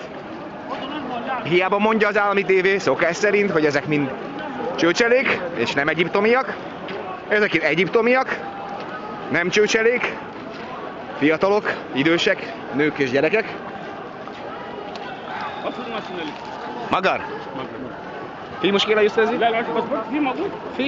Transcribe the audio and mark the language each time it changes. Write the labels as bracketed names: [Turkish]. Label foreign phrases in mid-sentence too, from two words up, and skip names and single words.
[Hungarian] Hiába mondja az állami tévé szokás szerint, hogy ezek mind csőcselék, és nem egyiptomiak. Ezek itt egyiptomiak, nem csőcselék, fiatalok, idősek, nők és gyerekek. Magar? [Arabic] في مشكلة يا أستاذي؟ لا لا الباسبور في موجود؟ في؟